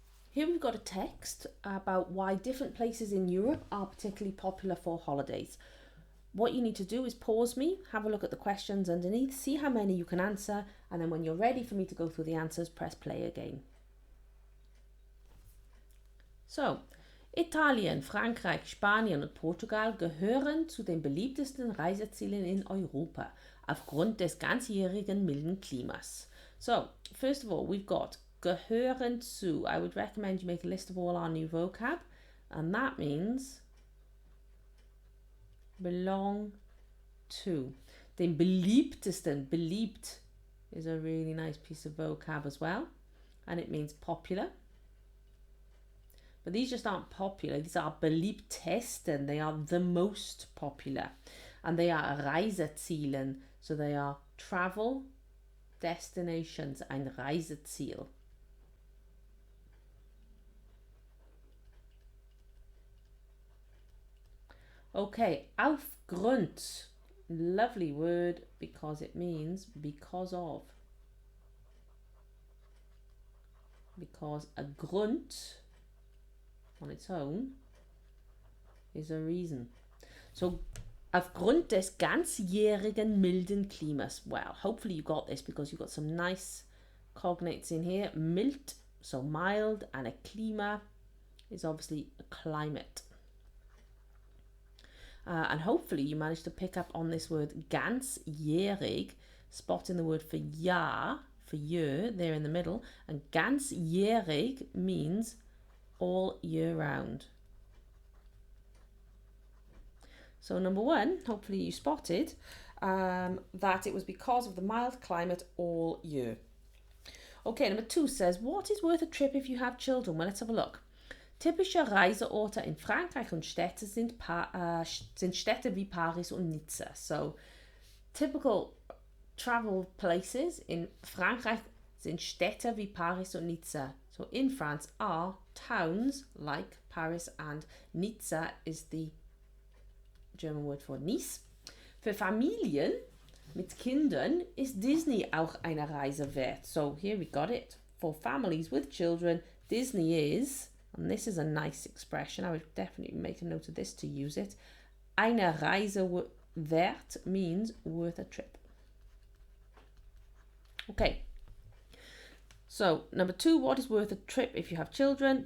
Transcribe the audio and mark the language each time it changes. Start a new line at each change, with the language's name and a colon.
English: Here we've got a text about why different places in Europe are particularly popular for holidays. What you need to do is pause me, have a look at the questions underneath, see how many you can answer, and then when you're ready for me to go through the answers, press play again.
German: So, Italien, Frankreich, Spanien und Portugal gehören zu den beliebtesten Reisezielen in Europa aufgrund des ganzjährigen milden Klimas.
English: So, first of all, we've got
German: gehören zu.
English: I would recommend you make a list of all our new vocab, and that means belong to.
German: Den beliebtesten,
English: beliebt is a really nice piece of vocab as well, and it means popular. But these just aren't popular, these are
German: beliebtesten,
English: they are the most popular. And they are Reisezielen, so they are travel destinations,
German: ein Reiseziel.
English: Okay, aufgrund, lovely word because it means because of. Because a Grund on its own is a reason.
German: So, aufgrund des ganzjährigen milden Klimas.
English: Well, hopefully you got this because you've got some nice cognates in here. Mild, so mild, and a Klima is obviously a climate. And hopefully you managed to pick up on this word ganzjährig, spotting the word for Jahr, for year, there in the middle. And ganzjährig means all year round. So number one, hopefully you spotted that it was because of the mild climate all year. Okay, number two says, what is worth a trip if you have children? Well, let's have a look.
German: Typische Reiseorte in Frankreich und Städte sind Städte wie Paris und Nizza.
English: So, typical travel places in
German: Frankreich sind Städte wie Paris und Nizza.
English: So, in France are towns like Paris and Nizza is the German word for Nice.
German: Für Familien mit Kindern ist Disney auch eine Reise wert.
English: So here we got it. For families with children, Disney is, and this is a nice expression, I would definitely make a note of this to use it.
German: Eine Reise wert
English: means worth a trip. Okay. So, number 2, what is worth a trip if you have children?